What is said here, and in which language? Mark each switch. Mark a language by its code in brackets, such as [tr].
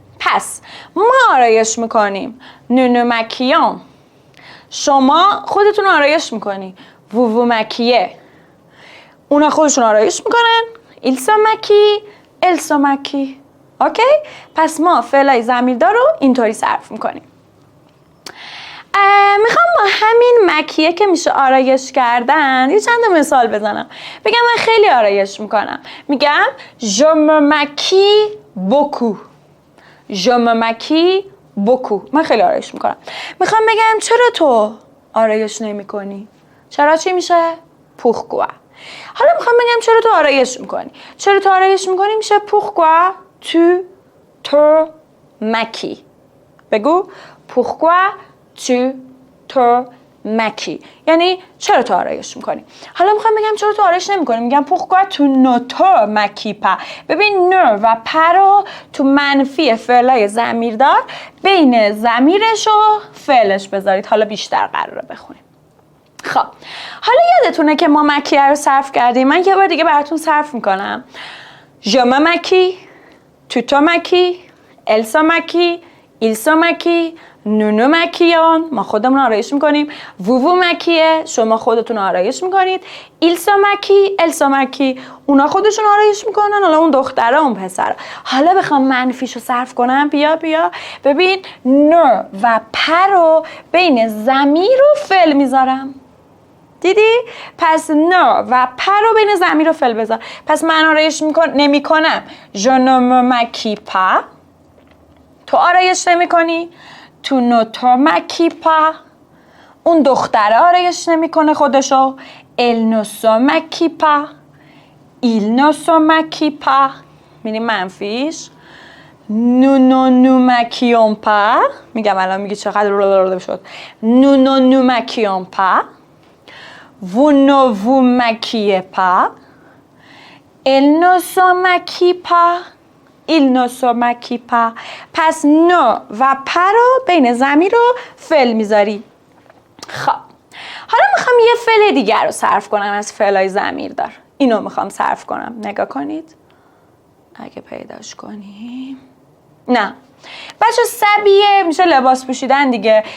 [fa] پس ما آرایش میکنیم نونو مکیان، شما خودتون آرایش میکنی وو مکیه، اونا خودشون آرایش میکنن ایل سو مکی، ال سو مکی. اوکی؟ پس ما فعلای ضمیردار رو اینطوری صرف میکنیم. میخوام با همین مکیه که میشه آرایش کردن یه چند مثال بزنم. بگم من خیلی آرایش میکنم. میگم [fr] je me maquille beaucoup. je me maquille beaucoup. [fa] من خیلی آرایش میکنم. میخوام بگم چرا تو آرایش نمی کنی؟ چرا چی میشه؟ pourquoi. حالا میخوام بگم چرا تو آرایش میکنی؟ چرا تو آرایش میکنی میشه [fr] pourquoi tu te maquilles. [fa] بگو [fr] pourquoi tu te [fa] مکی، یعنی چرا تو آرایش میکنی. حالا میخوام بگم چرا تو آرایش نمیکنی، میگم [fr] pourquoi tu ne te maquilles pas. [fa] ببین نه و پر رو تو منفی فعلای ضمیردار بین ضمیرش و فعلش بذارید. حالا بیشتر قراره بخونیم. خب حالا یادتونه که ما مکیه رو صرف کردیم. من یه بار دیگه براتون صرف میکنم. [fr] je me maquille، tu te maquilles، elle se maquille، il se maquille، nous nous maquillons، [fa] ما خودمون آرایش میکنیم. [fr] vous vous maquillez، [fa] شما خودتون آرایش میکنید. [fr] il se maquille، elle se maquille، [fa] اونا خودشون آرایش میکنن. حالا اون دختره اون پسره. حالا بخوام منفیشو صرف کنم، بیا ببین نه و پر رو بین ضمیر و فعل میذارم. دیدی؟ پس نه و پر رو بین ضمیر و فعل بذار. پس من آرایش نمی کنم. [fr] je ne me maquille pas، [fa] تو آرایش نمی کنی. [fr] tu ne te maquilles pas، [fa] اون دختره آرایش نمی کنه خودشو. [fr] elle ne se maquille pas، il ne se maquille pas. [fa] می‌بینی منفیش. [fr] nous ne nous maquillons pas، [fa] میگم الان میگی چقدر شد. [fr] nous ne nous maquillons pas، vous ne vous maquillez pas، elle ne se maquille pas، il ne se maquille pas. [fa] پس نه و پر رو بین ضمیر و فعل میذاری. خب حالا میخوام یه فعل دیگر رو صرف کنم از فعلای ضمیردار. اینو میخوام صرف کنم. نگاه کنید اگه پیداش کنیم. نه بچه سبیه میشه لباس پوشیدن دیگه.